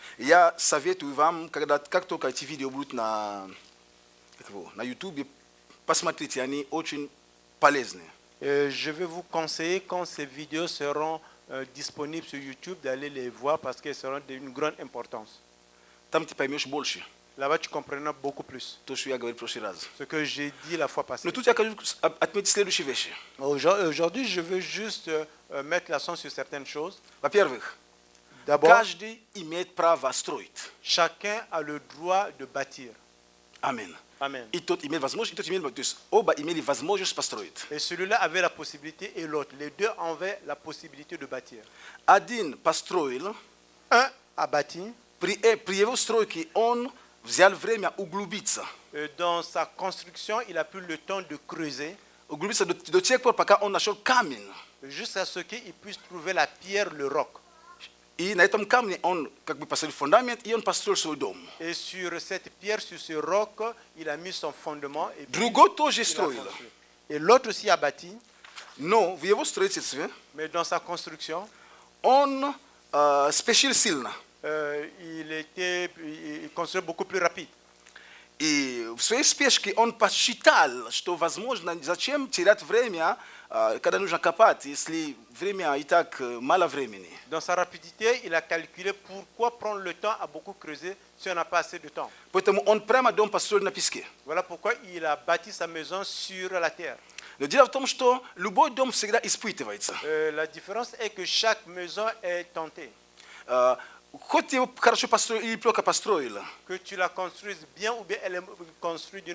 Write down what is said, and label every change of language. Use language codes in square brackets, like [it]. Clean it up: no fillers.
[ru] Я советую вам, как только эти видео будут на YouTube, посмотрите, они очень полезные. [fr] Je vais vous conseiller quand ces vidéos seront disponibles sur YouTube d'aller les voir parce qu'elles seront d'une grande importance. [ru] Там ты поймешь больше, [fr] Là-bas, tu comprendras beaucoup plus [ru] то, что я говорил в прошлый раз. [fr] ce que j'ai dit la fois passée. [ru] Но тут я хочу отметить следующие вещи. [fr] Aujourd'hui, je veux juste mettre l'accent sur certaines choses. [ru] Во-первых, [fr] D'abord, [ru] каждый имеет право строить. [fr] chacun a le droit de bâtir. [ru] Амин. [fr] Amen. [ru] И тот имеет возможность, и тот имеет возможность. То есть оба имели возможность построить. [fr] Et celui-là avait la possibilité et l'autre. Les deux avaient la possibilité de bâtir. [ru] Один построил, [fr] Un a bâti. [ru] при его стройке он взял время углубиться. [fr] Dans sa construction, il a pris le temps de creuser [ru] Углубиться до тех пор, пока он нашел камень. [fr] jusqu'à ce qu'il puisse trouver la pierre, le roc. [ru] И на этом камне он как бы поставил фундамент, и он построил свой дом. [fr] Et sur cette pierre, sur ce roc, il a mis son fondement. Et, puis, [ru] Другой тоже [fr] il a [ru] строил. [fr] construit. Et l'autre aussi a bâti, [ru] Но в его строительстве [fr] mais dans sa construction, [ru] он спешил сильно. [fr] il construisait beaucoup plus rapide. [ru] И в своей спешке он посчитал, что, возможно, зачем терять время, когда нужно копать, если время и так мало времени. [fr] Dans sa rapidité, il a calculé pourquoi prendre le temps à beaucoup creuser si on n'a pas assez de temps. [ru] Поэтому он прямо дом построил на песке. [fr] Voilà pourquoi il a bâti sa maison sur la terre. [ru] Но дело в том, что любой дом всегда испытывается. [fr] La différence est que chaque maison est tentée. [ru] Хоть ты его хорошо построил или плохо построил, [fr] Que tu la construises bien ou bien elle est construite d'une